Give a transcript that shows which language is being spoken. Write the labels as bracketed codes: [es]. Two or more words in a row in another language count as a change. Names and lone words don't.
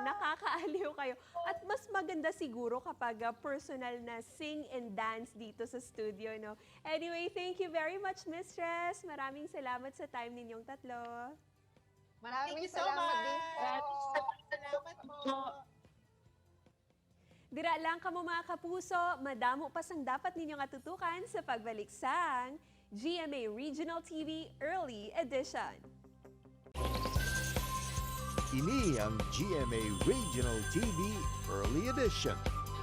[tl] Nakakaaliw kayo. At mas maganda siguro kapag personal na [en] sing and dance [tl] dito sa studio, no? [en] Anyway, thank you very much, Mistress. [tl] Maraming salamat sa time ninyong tatlo. [en] Thank [tl] Maraming [en] you so [tl] salamat din [en] much. [tl] po. Salamat po. [hil] Dira lang kamo mga kapuso, madamo pa sang [tl] dapat ninyong atutukan [hil] sa pagbalik sang GMA Regional TV Early Edition. Ini ang GMA Regional TV Early Edition.